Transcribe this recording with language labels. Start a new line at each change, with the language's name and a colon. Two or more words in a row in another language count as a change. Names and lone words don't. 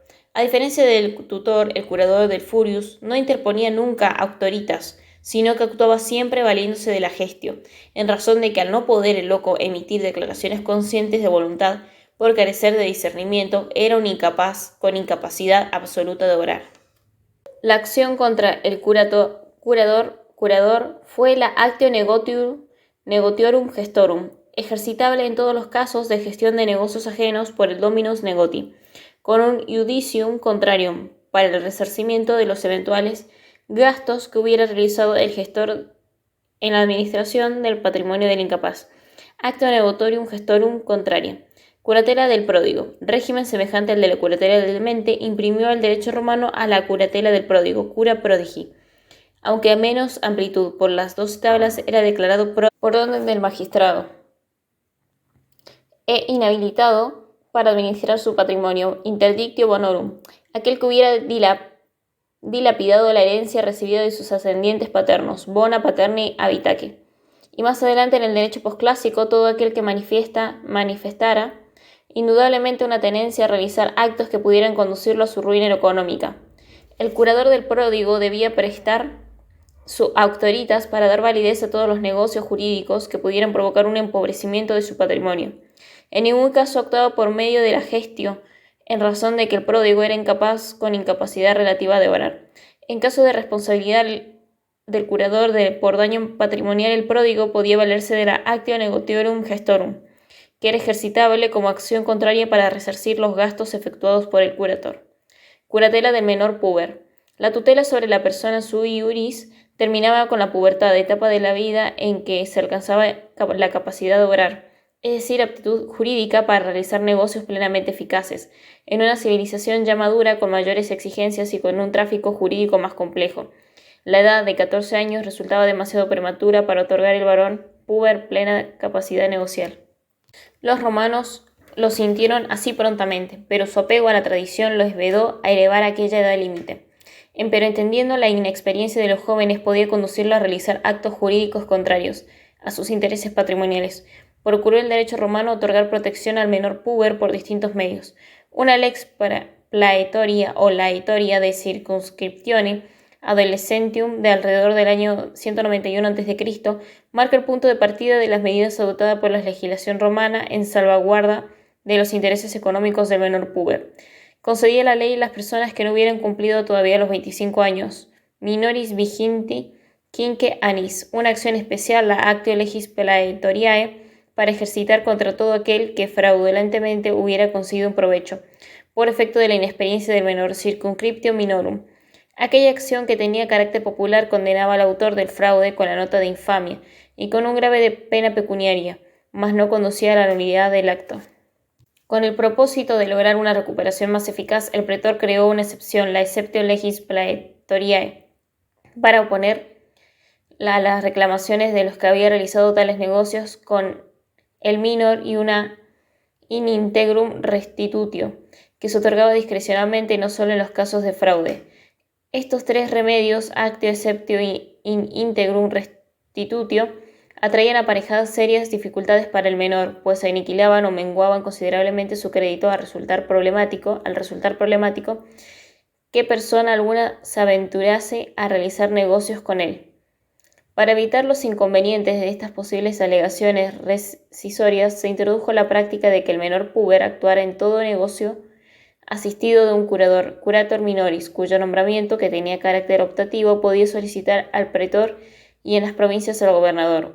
Spanish: A diferencia del tutor, el curador del furius no interponía nunca auctoritas, sino que actuaba siempre valiéndose de la gestio, en razón de que al no poder el loco emitir declaraciones conscientes de voluntad, por carecer de discernimiento, era un incapaz con incapacidad absoluta de orar. La acción contra el curador fue la
Latin: actio negotiorum gestorum,
Spanish: ejercitable en todos los casos de gestión de negocios ajenos por el
Latin: dominus negoti,
Spanish: con un
Latin: iudicium contrarium
Spanish: para el resarcimiento de los eventuales gastos que hubiera realizado el gestor en la administración del patrimonio del incapaz.
Latin: Acto negotorium gestorum contraria.
Spanish: Curatela del pródigo. Régimen semejante al de la curatela del demente imprimió al derecho romano a la curatela del pródigo,
Latin: cura prodigi,
Spanish: aunque a menos amplitud. Por las 12 tablas era declarado por orden del magistrado e inhabilitado para administrar su patrimonio,
Latin: interdictio bonorum,
Spanish: aquel que hubiera dilapidado la herencia recibida de sus ascendientes paternos,
Latin: bona paterni habitaque.
Spanish: Y más adelante en el derecho posclásico, todo aquel que manifestara indudablemente una tenencia a realizar actos que pudieran conducirlo a su ruina económica. El curador del pródigo debía prestar su auctoritas para dar validez a todos los negocios jurídicos que pudieran provocar un empobrecimiento de su patrimonio. En ningún caso actuaba por medio de la gestio, en razón de que el pródigo era incapaz con incapacidad relativa de orar. En caso de responsabilidad del curador por daño patrimonial, el pródigo podía valerse de la
Latin: actio negotiorum gestorum,
Spanish: que era ejercitable como acción contraria para resarcir los gastos efectuados por el curator. Curatela del menor puber. La tutela sobre la persona
Latin: sui iuris
Spanish: terminaba con la pubertad, etapa de la vida en que se alcanzaba la capacidad de obrar, es decir, aptitud jurídica para realizar negocios plenamente eficaces, en una civilización ya madura con mayores exigencias y con un tráfico jurídico más complejo. La edad de 14 años resultaba demasiado prematura para otorgar al varón puber plena capacidad negocial. Los romanos lo sintieron así prontamente, pero su apego a la tradición los vedó a elevar aquella edad límite. Pero entendiendo la inexperiencia de los jóvenes podía conducirlo a realizar actos jurídicos contrarios a sus intereses patrimoniales. Procuró el derecho romano otorgar protección al menor puber por distintos medios. Una
Latin: lex praetoria o laetoria de circunscriptione adolescentium
Spanish: de alrededor del año 191 a.C. marca el punto de partida de las medidas adoptadas por la legislación romana en salvaguarda de los intereses económicos del menor puber. Concedía la ley a las personas que no hubieran cumplido todavía los 25 años,
Latin: minoris viginti quinque annis,
Spanish: una acción especial, la
Latin: actio legis praetoriae,
Spanish: para ejercitar contra todo aquel que fraudulentemente hubiera conseguido un provecho, por efecto de la inexperiencia del menor,
Latin: circunscriptio minorum.
Spanish: Aquella acción que tenía carácter popular condenaba al autor del fraude con la nota de infamia y con un grave de pena pecuniaria, mas no conducía a la nulidad del acto. Con el propósito de lograr una recuperación más eficaz, el pretor creó una excepción, la
Latin: exceptio legis praetoriae,
Spanish: para oponer las reclamaciones de los que había realizado tales negocios con el minor y una
Latin: in integrum restitutio,
Spanish: que se otorgaba discrecionalmente no solo en los casos de fraude. Estos tres remedios, actio, exceptio y
Latin: in integrum restitutio,
Spanish: atraían aparejadas serias dificultades para el menor, pues aniquilaban o menguaban considerablemente su crédito al resultar problemático que persona alguna se aventurase a realizar negocios con él. Para evitar los inconvenientes de estas posibles alegaciones rescisorias, se introdujo la práctica de que el menor puber actuara en todo negocio asistido de un curador,
Latin: curator minoris,
Spanish: cuyo nombramiento, que tenía carácter optativo, podía solicitar al pretor y en las provincias al gobernador.